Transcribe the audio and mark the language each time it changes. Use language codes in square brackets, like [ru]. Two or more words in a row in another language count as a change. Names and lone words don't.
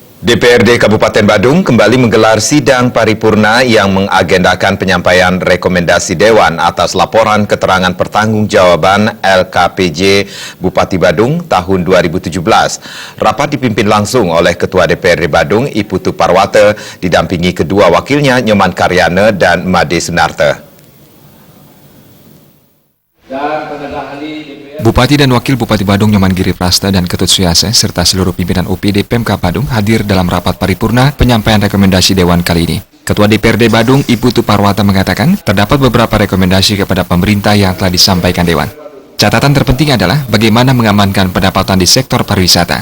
[id] DPRD Kabupaten Badung kembali menggelar sidang paripurna yang mengagendakan penyampaian rekomendasi Dewan atas laporan keterangan pertanggungjawaban LKPJ Bupati Badung tahun 2017. Rapat dipimpin langsung oleh Ketua DPRD Badung, Iputu Parwata, didampingi kedua wakilnya Nyoman Karyana dan Made Sunarte. Bupati dan Wakil Bupati Badung Nyoman Giri Prasta dan Ketut Suyase serta seluruh pimpinan UPD Pemkab Badung hadir dalam rapat paripurna penyampaian rekomendasi Dewan kali ini. Ketua DPRD Badung Iputu Parwata mengatakan terdapat beberapa rekomendasi kepada pemerintah yang telah disampaikan Dewan. Catatan terpenting adalah bagaimana mengamankan pendapatan di sektor pariwisata.